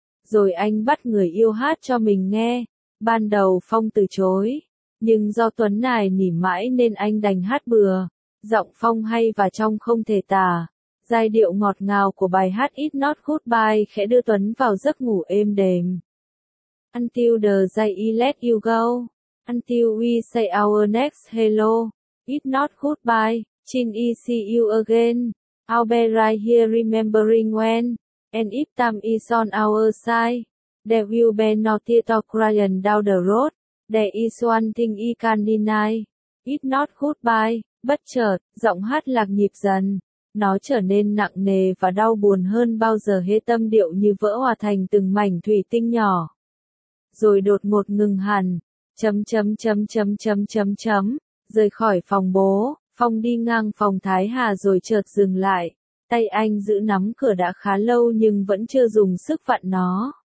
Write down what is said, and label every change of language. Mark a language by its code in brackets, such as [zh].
[vi] Rồi anh bắt người yêu hát cho mình nghe. Ban đầu Phong từ chối, nhưng do Tuấn nài nỉ mãi nên anh đành hát bừa. Giọng Phong hay và trong không thể tả. Giai điệu ngọt ngào của bài hát It's Not Goodbye khẽ đưa Tuấn vào giấc ngủ êm đềm. [en] Until the day I let you go, until we say our next hello, it's not goodbye, till I see you again, I'll be right here remembering when, and if time is on our side, there will be no tears or crying down the road, there is one thing I can't deny, it's not goodbye. [vi] Bất chợt, giọng hát lạc nhịp dần, nó trở nên nặng nề và đau buồn hơn bao giờ hết, tâm điệu như vỡ hòa thành từng mảnh thủy tinh nhỏ. Rồi đột ngột ngừng hẳn, chấm chấm chấm chấm chấm chấm chấm, rời khỏi phòng bố, Phong đi ngang phòng Thái Hà rồi chợt dừng lại, tay anh giữ nắm cửa đã khá lâu nhưng vẫn chưa dùng sức vặn nó.